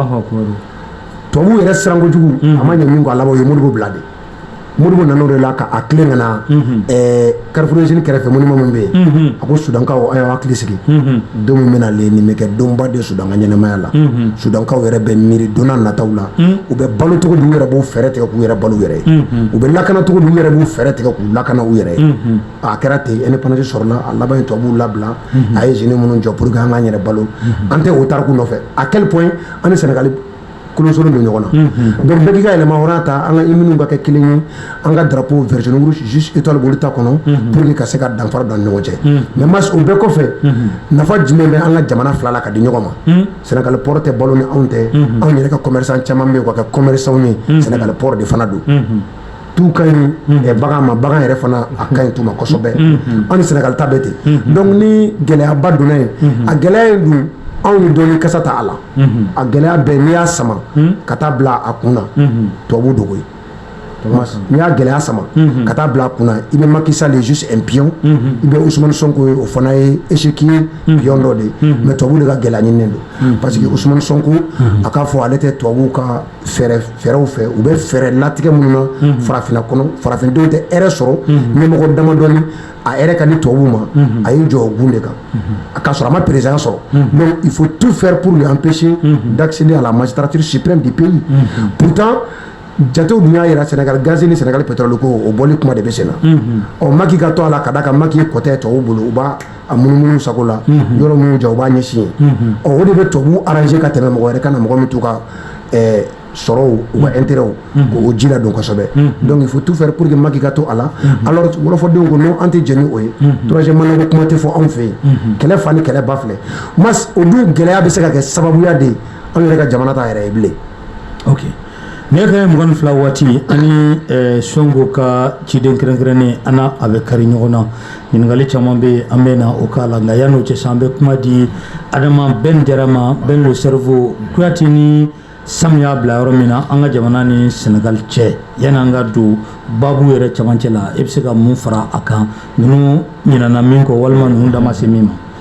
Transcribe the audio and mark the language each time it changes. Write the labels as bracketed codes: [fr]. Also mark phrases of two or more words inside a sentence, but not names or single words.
[bm] tubabuw yɛrɛ siran kojugu a ma ɲɛ min kɔ a laban o ye Modibo bila de Modibo nan'o de la k'a tilen ka na Carrefour kɛrɛfɛ monument min bɛ yen a ko Sudankaw a y'aw hakili sigi don min bɛna len nin bɛ kɛ donba de Sudan ka ɲɛnɛmaya la Sudankaw yɛrɛ bɛ miiri don n'a nataw la u bɛ balo cogo di u yɛrɛ b'u fɛɛrɛ tigɛ k'u yɛrɛ balo u yɛrɛ ye u bɛ lakana cogo di u yɛrɛ b'u fɛɛrɛ tigɛ k'u lakana u yɛrɛ ye a kɛra ten indépendance sɔrɔla a laban ye tubabuw labila a ye jeunes minnu jɔ pour que an k'an yɛrɛ balo an tɛ o tariku nɔfɛ [fr] à quel point [bm] an ni Sénégal kolonsolon don ɲɔgɔn na donc bɛɛ k'i ka yɛlɛma hɔrɔnya ta an ka hymne ka kɛ kelen ye an ka drapeau [fr] vert jaune rouge juste étoile [bm] b'olu ta kɔnɔ [fr] pour que [bm] ka se ka danfara don ɲɔgɔn cɛ mais mas o bɛɛ kɔfɛ nafa jumɛn bɛ an ka jamana fila la ka di ɲɔgɔn ma Sénégal port tɛ balo ni anw tɛ anw yɛrɛ ka commerçant caman bɛ yen ka kɛ commerçant ye Sénégal port de fana don tu ka ɲi bagan ma bagan yɛrɛ fana a ka ɲi tu ma kosɛbɛ an ni Sénégal ta bɛ ten donc ni gɛlɛyaba donna yen a gɛlɛya ye dun anw ni dɔɔni kasa ta a la a gɛlɛya bɛɛ n'i y'a sama ka taa bila a kun na tubabu dogo ye n'i y'a gɛlɛya sama ka taa bila a kun na i bɛ Macky Sall [fr] est juste un pion [bm] i bɛ Ousmane Sonko ye o fana ye échec ye pion dɔ de ye mais tubabu de ka gɛlɛya ɲininen don parce que Ousmane Sonko a k'a fɔ ale tɛ tubabuw ka fɛɛrɛw fɛ u bɛ fɛɛrɛ latigɛ minnu na farafinna kɔnɔ farafindenw tɛ hɛrɛ sɔrɔ ɲɛmɔgɔ damadɔni a hɛrɛ ka di tubabuw ma a y'i jɔ o gun de kan a k'a sɔrɔ a ma président sɔrɔ [fr] donc il faut tout faire pour lui empêcher d'accéder à la magistrature suprême du pays [bm] pourtant jatew dun y'a yira Sénégal gaz ni Sénégal pétrole ko o bɔli kuma de bɛ sen na ɔ Macky ka to a la ka da kan Macky ye kɔtɛ tubabuw bolo u b'a a munumunu sago la yɔrɔ minnu jɔ u b'a ɲɛsin yen ɔ o de bɛ tubabuw arranger ka tɛmɛ mɔgɔ wɛrɛ ka na mɔgɔ min t'u ka sɔrɔw u ka intérêt k'o ji ladon kosɛbɛ [fr] donc il faut tout faire pour que [bm] Macky ka to a la alors wɔlɔfɔdenw ko non an tɛ jɛn ni o ye [fr] troisième mandat [bm] ko kuma tɛ fɔ anw fɛ yen kɛlɛ fa ni kɛlɛ ba filɛ mas o dun gɛlɛya bɛ se ka kɛ sababuya de ye anw yɛrɛ ka jamana ta yɛrɛ ye bilen ok ne ka 22 waati ani Sonko ka ciden kɛrɛnkɛrɛnnen an n'a a bɛ kari ɲɔgɔn na ɲininkali caman bɛ yen an bɛ na o k'a la nka yan'o cɛ sa an bɛ kuma di Adama Ben Jara ma Ben [fr] le cerveau [bm] Kuyate ni Sam y'a bila yɔrɔ min na an ka jamana ni Sénégal cɛ yanni an ka don baabu yɛrɛ camancɛ la e bɛ se ka mun fara a kan ninnu ɲinana min kɔ walima ninnu da ma se min ma